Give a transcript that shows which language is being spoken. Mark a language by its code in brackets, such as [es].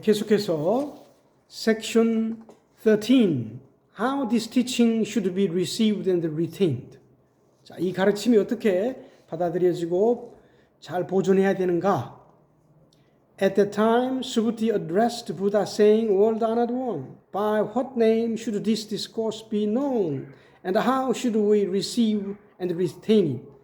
[ko] 계속해서 section 13. [en] How this teaching should be received and retained. [ko] 자, 이 가르침이 어떻게 받아들여지고 잘 보존해야 되는가? [en] At that time, Subhuti addressed Buddha saying, World Honored One, by what name should this discourse be known? And how should we receive and retain it?